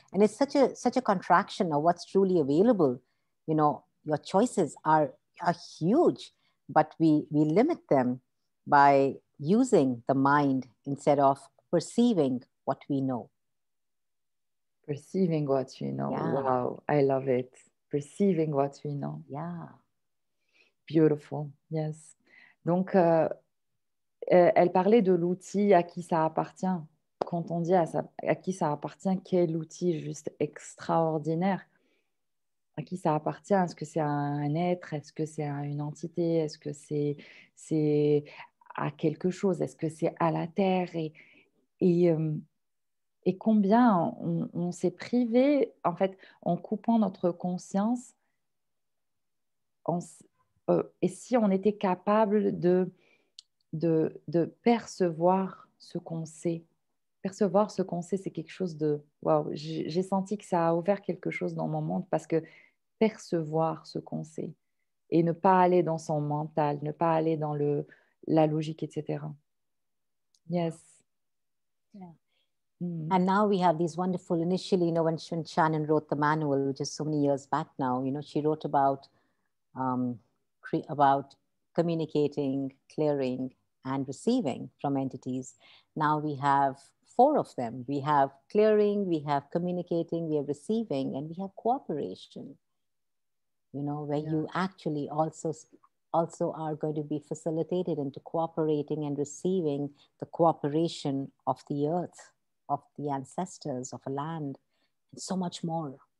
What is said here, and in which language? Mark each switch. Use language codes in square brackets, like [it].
[en] And it's such a contraction of what's truly available. Your choices are huge, but we limit them by using the mind instead of perceiving what we know. Perceiving what we know. Yeah. Wow, I love it. Perceiving what we know. Yeah. Beautiful. Yes. [fr] Donc, elle parlait de l'outil à qui ça appartient. Quand on dit à qui ça appartient, quel outil juste extraordinaire. À qui ça appartient? Est-ce que c'est à un être? Est-ce que c'est à une entité? Est-ce que c'est à quelque chose? Est-ce que c'est à la terre? Et combien on s'est privé, en fait, en coupant notre conscience. Et si on était capable de percevoir ce qu'on sait. Percevoir ce qu'on sait, c'est quelque chose de... Waouh, j'ai senti que ça a ouvert quelque chose dans mon monde parce que percevoir ce qu'on sait et ne pas aller dans son mental, ne pas aller dans la logique, etc. [en] Yes. Yeah. Mm. And now we have these wonderful, initially, when Shannon wrote the manual, which is so many years back now, she wrote um, about communicating, clearing, and receiving from entities. Now we have 4 of them. We have clearing, we have communicating, we have receiving, and we have cooperation, where you actually also are going to be facilitated into cooperating and receiving the cooperation of the earth, of the ancestors, of a land, and so much more.